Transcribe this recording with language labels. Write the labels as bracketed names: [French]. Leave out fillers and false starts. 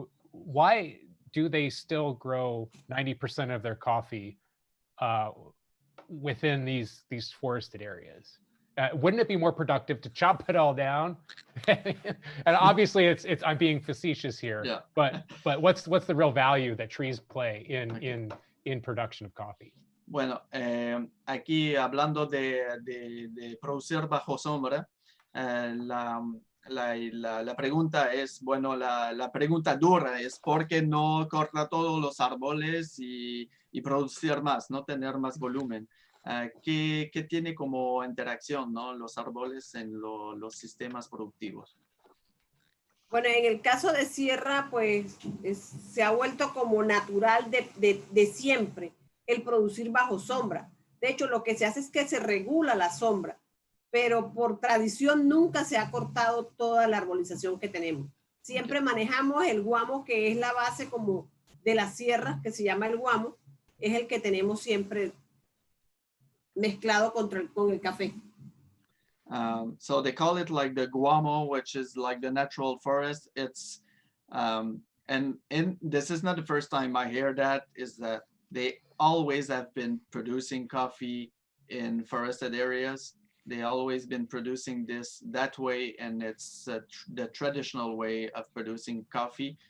[English] Why do they still grow 90% of their coffee within these forested areas? Wouldn't it be more productive to chop it all down? And obviously, it's I'm being facetious here. Yeah. But what's the real value that trees play in in production of coffee? [Spanish] Bueno, aquí hablando de producir bajo sombra, la pregunta es, bueno, la pregunta dura es ¿por qué no cortar todos los árboles y producir más, no tener más volumen? ¿Qué tiene como interacción, ¿no? Los árboles en los sistemas productivos? Bueno, en el caso de sierra, pues se ha vuelto como natural de siempre el producir bajo sombra. De hecho, lo que se hace es que se regula la sombra, pero por tradición nunca se ha cortado toda la arbolización que tenemos. Siempre manejamos el guamo, que es la base como de las sierras, que se llama el guamo, es el que tenemos siempre mezclado con el café. [English] So they call it like the guamo, which is like the natural forest. It's and this is not the first time I hear that, is that they always have been producing coffee in forested areas. They always been producing this that way, and it's the traditional way of producing coffee.